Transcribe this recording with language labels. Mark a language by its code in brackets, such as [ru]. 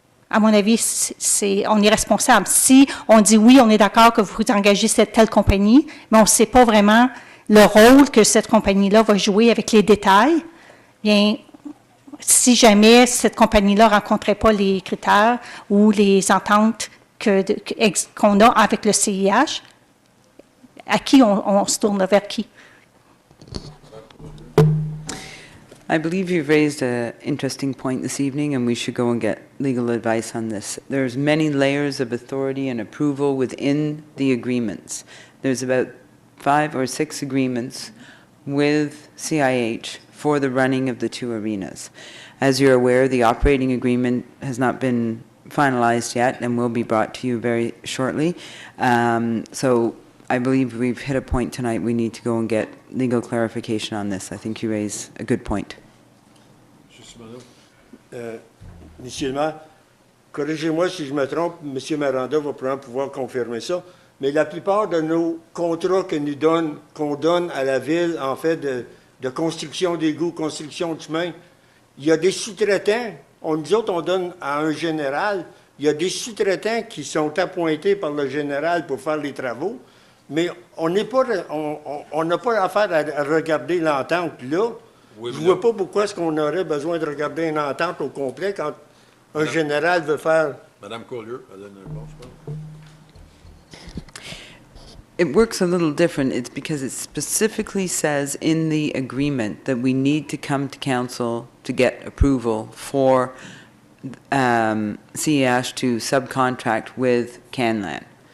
[fr] À mon avis, on est responsable. Si on dit oui, on est d'accord que vous engagez cette telle compagnie, mais on ne sait pas vraiment le rôle que cette compagnie-là va jouer avec les détails, bien, si jamais cette compagnie-là ne rencontrait pas les critères ou les ententes qu'on a avec le CIH, à qui on se tourne, vers qui? [en] I believe you've raised an interesting point this evening, and we should go and get legal advice on this. There's many layers of authority and approval within the agreements. There's about 5 or 6 agreements with CIH for the running of the 2 arenas. As you're aware, the operating agreement has not been finalized yet and will be brought to you very shortly. So I believe we've hit a point tonight we need to go and get legal clarification on this. I think you raise a good point. [fr] Monsieur le maire, corrigez-moi si je me trompe, M. Miranda va probablement pouvoir confirmer ça, mais la plupart de nos contrats qu'on donne à la Ville, en fait, de construction d'égouts, construction de chemin, il y a des sous-traitants. Nous autres, on donne à un général. Il y a des sous-traitants qui sont appointés par le général pour faire les travaux, mais on n'a pas affaire à regarder l'entente là. Oui, je ne vois pas pourquoi est-ce qu'on aurait besoin de regarder une entente au complet quand un général veut faire... Madame Collier, elle donne un bon, je pense. [en] It works a little different. It's because it specifically says in the agreement that we need to come to council to get approval for CEH to subcontract with Canlan.